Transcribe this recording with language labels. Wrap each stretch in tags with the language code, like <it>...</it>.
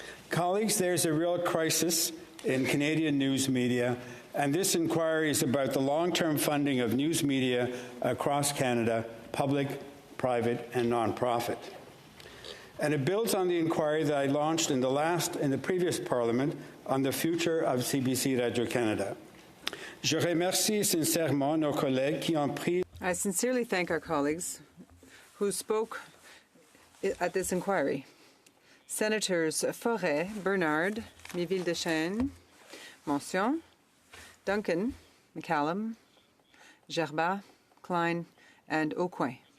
<en>Colleagues, there's a real crisis in Canadian news media, and this inquiry is about the long-term funding of news media across Canada, public, private, and non-profit. And it builds on the inquiry that I launched in the previous Parliament on the future of CBC Radio-Canada.</en> <fr>Je remercie sincèrement nos collègues qui ont pris.</fr> <en>I sincerely thank our colleagues who spoke at this inquiry. Senators Forêt, Bernard, Miville-Deschênes, Mention, Duncan, McCallum, Gerba, Klein, and Aucoin.</en>